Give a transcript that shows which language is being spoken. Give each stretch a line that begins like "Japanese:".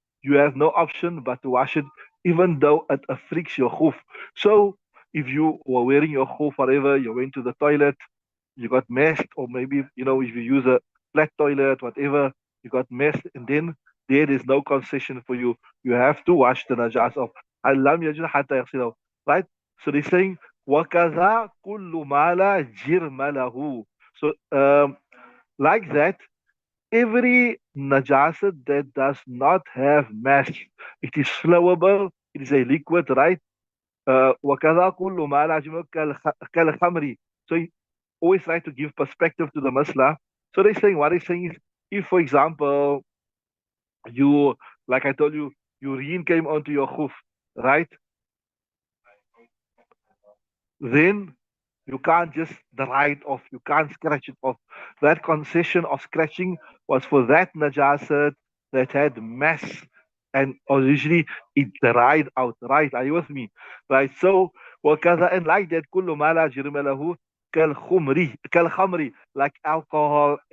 English: You have no option but to wash it, even though it afflicts your hoof. So if you were wearing your hoof forever, you went to the toilet, you got messed, or maybe, if you use a flat toilet, whatever, you got messed, and then there is no concession for you. You have to wash the najas off.
Arabic: Alam yajid hatta yaghsilahu. Right?
English: So they're saying,
Arabic: وَكَذَا كُلُّ مَا لَا جِرْمَ لَهُ.
English: So like that, every najasat that does not have mass, it is flowable, it is a liquid, right?
Arabic: وَكَذَا كُلُّ مَا لَا جِرْمَ كَالْخَمْرِ.
English: So he always try to give perspective to the masla. So what they're saying is, if, for example, you, like I told you, urine came onto your hoof, right? Then you can't just dry it off. You can't scratch it off. That concession of scratching was for that najasat that had mass, and originally it dried out. Right? Are you with me? Right. So وكذا, and like that,
Arabic: كل ما لا جرم له كالخمر,
English: like alcohol.